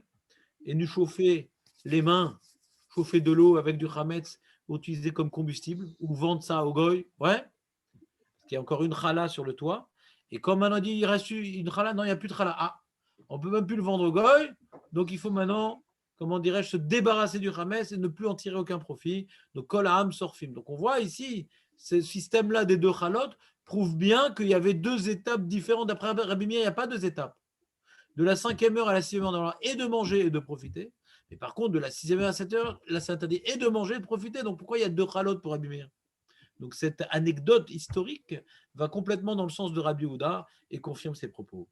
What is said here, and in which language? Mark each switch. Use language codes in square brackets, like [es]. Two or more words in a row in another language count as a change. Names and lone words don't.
[fr] Et nous chauffer les mains, chauffer de l'eau avec du chametz, utilisé comme combustible, ou vendre ça au goy. Ouais. Il y a encore une chala sur le toit. Et comme maintenant dit, il reste une chala, non, il n'y a plus de chala. Ah, on ne peut même plus le vendre au goy. Donc il faut maintenant, comment dirais-je, se débarrasser du chametz et ne plus en tirer aucun profit. Donc [he] כל העם שורפים. [fr] Donc on voit ici, ce système-là des 2 chalotes prouve bien qu'il y avait 2 étapes différentes. D'après Rabbi Meir, il n'y a pas 2 étapes. De la 5e heure à la 6e heure, et de manger et de profiter. Mais par contre, de la 6e heure à 7e heure, là c'est interdit et de manger et de profiter. Donc pourquoi il y a 2 chalotes pour Rabbi Meir? Donc cette anecdote historique va complètement dans le sens de Rabbi Yehuda et confirme ses propos.